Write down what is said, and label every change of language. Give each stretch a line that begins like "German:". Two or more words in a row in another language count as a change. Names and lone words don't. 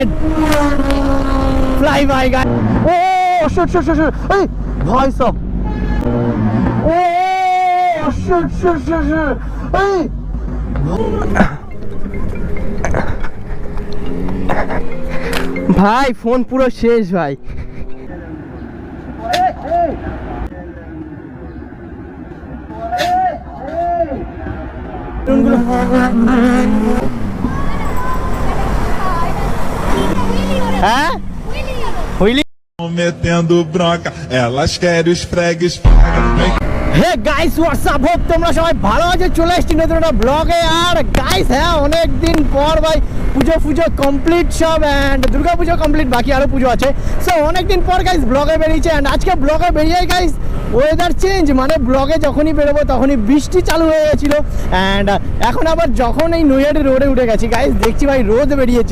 English: Fly by guy. Oh shit. Hey,
Hindi: भाई साहब.
English: Oh shit.
Bangla: Hey. ভাই ফোন পুরো শেষ ভাই। হ্যাঁ হুইলি
Portuguese: metendo bronca, elas querem os fregues.
English: Hey guys what's up,
Bangla: হোপ তোমরা সবাই ভালো আছো। চলে এসেছি নতুন একটা ব্লগে। আর গাইস হ্যাঁ অনেকদিন পর ভাই পুজো কমপ্লিট সব, অ্যান্ড দুর্গা পুজো কমপ্লিট, বাকি আরও পুজো আছে। সো অনেকদিন পর গাইস ব্লগে বেরিয়েছে, অ্যান্ড আজকে ব্লগে বেরিয়ে গাইস
English: weather change,
Bangla: মানে ব্লগে যখনই বেরোবো তখনই বৃষ্টি চালু হয়ে গেছিলো, অ্যান্ড এখন আবার যখন এই নৈহাটি রোডে উঠে গেছি গাইস দেখছি ভাই রোদ বেরিয়েছে।